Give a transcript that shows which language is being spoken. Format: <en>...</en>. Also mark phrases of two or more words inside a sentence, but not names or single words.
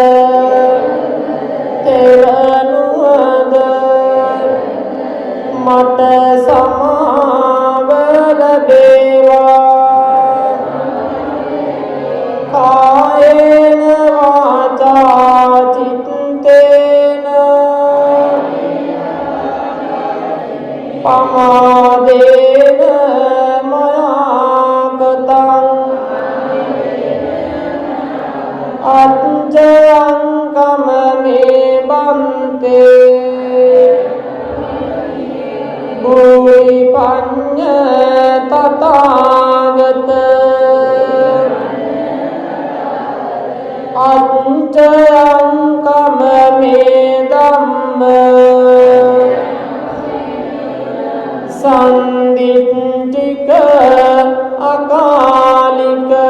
<si>තෙවනුවද මට සමාව ලැබේවා</si> <pi>කායේන වාචා චිත්තේන පමාදේන මයා කතං අච්චයං කමමේ බන්තේ භූයි පඤ්ඤ තථාගත අච්චයං කමමේ ධම්ම සන්දිට්ඨික අකාලික</pi>